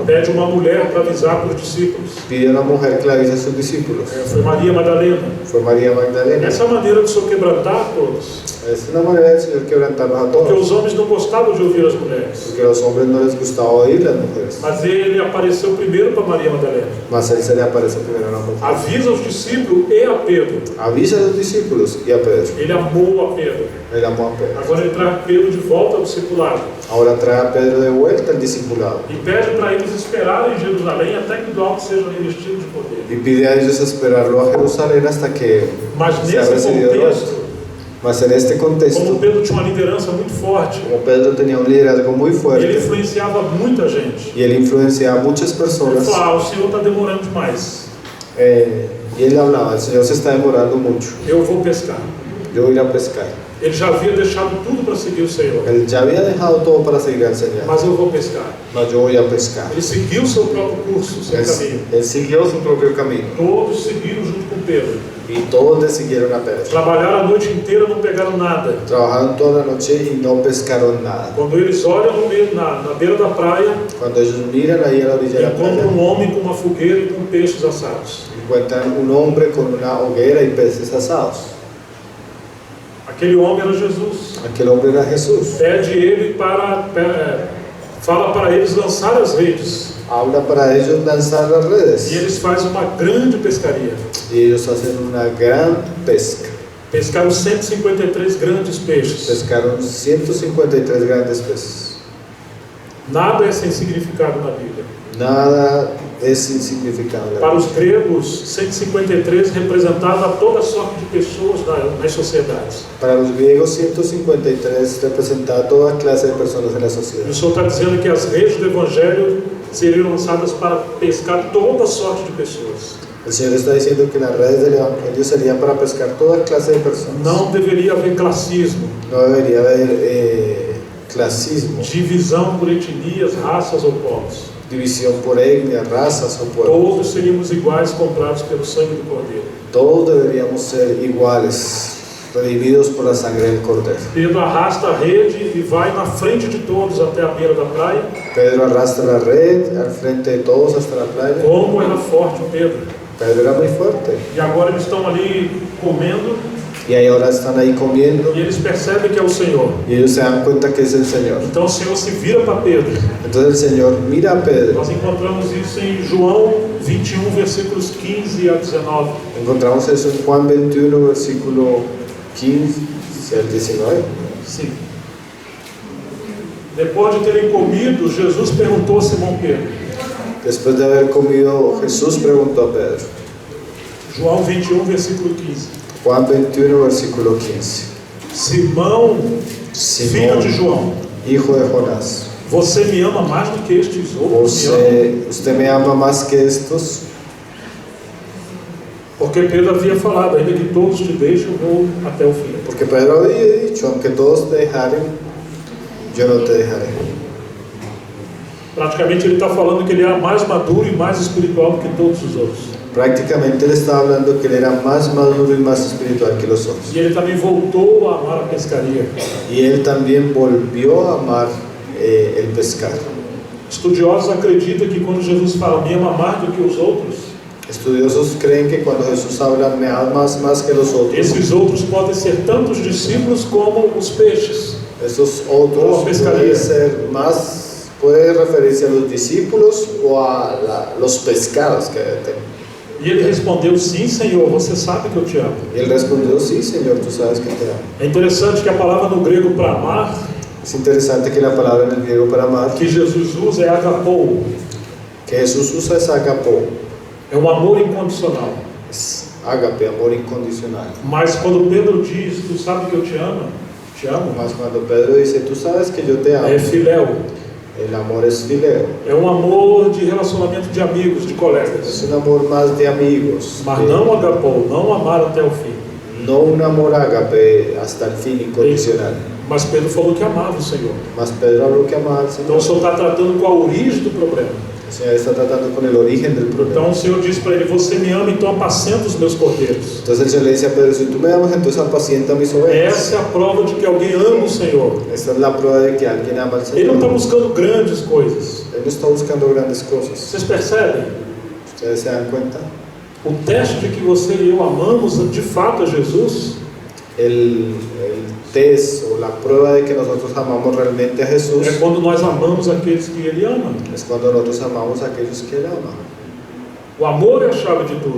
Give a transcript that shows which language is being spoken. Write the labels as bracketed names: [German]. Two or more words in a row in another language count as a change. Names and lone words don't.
[Portuguese] Pede uma mulher para avisar para os discípulos. [Spanish] Pide a una mujer que le avise a sus discípulos. [Portuguese] Foi Maria Madalena. [Spanish] Fue María Magdalena. [Portuguese] Essa é a maneira do Senhor quebrantar todos. [Spanish] Es una manera del Señor quebrantarnos a [Portuguese] Porque [Spanish] todos. [Portuguese] os homens não gostavam de ouvir as mulheres. [Spanish] Porque a los hombres no les gustaba oír las mujeres. [Portuguese] Mas ele apareceu primeiro para Maria Madalena. [Spanish] Mas él se le aparece primero a una mujer. [Portuguese] Avisa os discípulos e a Pedro. [Spanish] Avisa a los discípulos y a Pedro. [Portuguese] Ele amou a Pedro. [Spanish] Él amó a Pedro. [Portuguese] Agora ele traz Pedro de volta ao discipulado. [Spanish] Ahora trae a Pedro de vuelta al discipulado. [Portuguese] E pede para eles esperarem em Jerusalém até que do alto sejam revestidos de poder. [Spanish] Y pide a ellos esperarlo a Jerusalén hasta que [Portuguese] Mas [Spanish] sea [Portuguese] nesse [Spanish] recibido del alto. [Portuguese] contexto, [Spanish] Mas en este contexto, [Portuguese] como Pedro tinha uma liderança muito forte, [Spanish] como Pedro tenía un liderazgo muy [Portuguese] ele [Spanish] fuerte [Portuguese] influenciava muita gente. [Spanish] y él influenciaba a muchas [Portuguese] Ele [Spanish] personas, [Portuguese] falava, o Senhor está demorando demais. [Spanish] y él hablaba, el Señor se está demorando mucho, [Portuguese] Eu vou pescar. [Spanish] yo voy a ir a pescar. [Portuguese] Ele já havia deixado tudo para seguir o Senhor. [Spanish] Él ya había dejado todo para seguir al Señor, [Portuguese] Mas eu vou pescar. [Spanish] mas yo voy a pescar. [Portuguese] Ele seguiu o seu próprio curso, o seu caminho. [Spanish] Él siguió su propio camino [Portuguese] Todos seguiram junto com Pedro. [Spanish] y todos le siguieron a Pedro. [Portuguese] Trabalharam a noite inteira, não pegaram nada. [Spanish] Trabajaron toda la noche y no pescaron nada. [Portuguese] Quando eles olham na beira da praia, [Spanish] Cuando ellos miran ahí a la orilla de la [Portuguese] encontram [Spanish] playa, [Portuguese] homem com uma fogueira e com peixes assados. [Spanish] encuentran un hombre con una hoguera y peces asados. [Portuguese] Aquele homem era Jesus. [Spanish] Aquel hombre era Jesús. [Portuguese] Pede ele fala para eles lançar as redes. [Spanish] Habla para ellos lanzar las [Portuguese] E [Spanish] redes [Portuguese] eles fazem uma grande pescaria. [Spanish] y ellos hacen una gran pesca. [Portuguese] Pescaram 153 grandes peixes. [Spanish] Pescaron 153 grandes peces. [Portuguese] Nada é sem significado na Bíblia. [Spanish] Nada es insignificante. [Portuguese] Para os gregos, 153 representava toda sorte de pessoas nas sociedades. [Spanish] Para los griegos, 153 representaba toda clase de personas en la [Portuguese] E [Spanish] sociedad. [Portuguese] o Senhor está dizendo que as redes do Evangelho seriam lançadas para pescar toda sorte de pessoas. [Spanish] El Señor está diciendo que las redes del Evangelio serían para pescar toda clase de personas. [Portuguese] Não deveria haver classismo, [Spanish] No debería haber clasismo, [Portuguese] divisão por etnias, raças ou povos. [Spanish] división por etnia, razas o pueblos. [Portuguese] Todos seríamos iguais, comprados pelo sangue do Cordeiro. [Spanish] Todos deberíamos ser iguales, redimidos por la sangre del Cordero. [Portuguese] Pedro arrasta a rede e vai na frente de todos até a beira da praia. [Spanish] Pedro arrastra la red al frente de todos hasta la playa. [Portuguese] Como era forte o Pedro. [Spanish] Pedro era muy fuerte. [Portuguese] E agora eles estão ali comendo. [Spanish] Y ahora están ahí comiendo [Portuguese] e eles percebem que é o Senhor. [Spanish] y ellos se dan cuenta que es el Señor. [Portuguese] Então o Senhor se vira para Pedro. [Spanish] Entonces el Señor mira a Pedro. [Portuguese] Nós encontramos isso em João 21, versículos 15 a 19. [Spanish] Encontramos eso en Juan 21, versículo 15 al 19. [Portuguese] Sim. Depois de terem comido, Jesus perguntou a Simão Pedro. [Spanish] Después de haber comido, Jesús preguntó a Pedro. [Portuguese] João 21, versículo 15. [Spanish] Juan 21, versículo 15. [Portuguese] Simão, filho de João, [Spanish] hijo de Jonás, [Portuguese] você me ama mais do que estes outros me amam? [Spanish] usted me ama más que estos. [Portuguese] Porque Pedro havia falado, ainda que todos te deixem, eu vou até o fim. [Spanish] Porque Pedro había dicho, aunque todos te dejaren, yo no te dejaré. [Portuguese] Praticamente ele está falando que ele era mais maduro e mais espiritual do que todos os outros. [Spanish] Prácticamente él estaba hablando que él era más maduro y más espiritual que los otros. [Portuguese] E ele também voltou a amar a pescaria. [Spanish] Y él también volvió a amar el pescar. [Portuguese] Estudiosos acreditam que quando Jesus fala, me ama mais do que os outros, [Spanish] Estudiosos creen que cuando Jesús habla, me amas más que los otros, [Portuguese] esses outros podem ser tanto os discípulos como os peixes. [Spanish] esos otros puede referirse a los discípulos o a los pescados que tenemos. [Portuguese] E ele respondeu, sim, Senhor, você sabe que eu te amo. [Spanish] Y él respondió, sí, Señor, tú sabes que te amo. [Portuguese] É interessante que a palavra no grego para amar, [Spanish] Es interesante que la palabra en el griego para amar, [Portuguese] que Jesus usa é agapou. [Spanish] que Jesús usa es agapo, [Portuguese] É um amor incondicional. [Spanish] es ágape, amor incondicional. [Portuguese] Mas quando Pedro diz, tu sabe que eu te amo, [Spanish] Más cuando Pedro dice, tú sabes que yo te amo, [Portuguese] é filéu. [Spanish] el amor es fileo, [Portuguese] É um amor de relacionamento de amigos, de [Spanish] es [Portuguese] colegas. [Spanish] un amor más de amigos, [Portuguese] Mas não agapou, não amar até o fim. [Spanish] no un amor ágape hasta el fin incondicional. [Portuguese] Mas Pedro falou que amava o Senhor. [Spanish] Mas Pedro habló que amaba al [Portuguese] Então o [Spanish] Señor. [Portuguese] Senhor está tratando com a origem do problema. [Spanish] El Señor está tratando con el origen del [Portuguese] Então [Spanish] problema. [Portuguese] o Senhor diz para ele, você me ama, então apacenta os meus cordeiros. [Spanish] Entonces el Señor le dice a Pedro, si tú me amas, entonces apacienta mis ovejas. [Portuguese] Essa é a prova de que alguém ama o Senhor. [Spanish] Esta es la prueba de que alguien ama al [Portuguese] Ele não está [Spanish] Señor. [Portuguese] buscando grandes coisas. [Spanish] Él no está buscando grandes cosas. [Portuguese] Vocês percebem? [Spanish] ¿Ustedes se dan cuenta? [Portuguese] O teste de que você e eu amamos de fato a Jesus [Spanish] El test o la prueba de que nosotros amamos realmente a Jesús [Portuguese] é quando nós amamos aqueles que Ele ama. [Spanish] es cuando nosotros amamos a aquellos que Él ama. [Portuguese] O amor é a chave de tudo.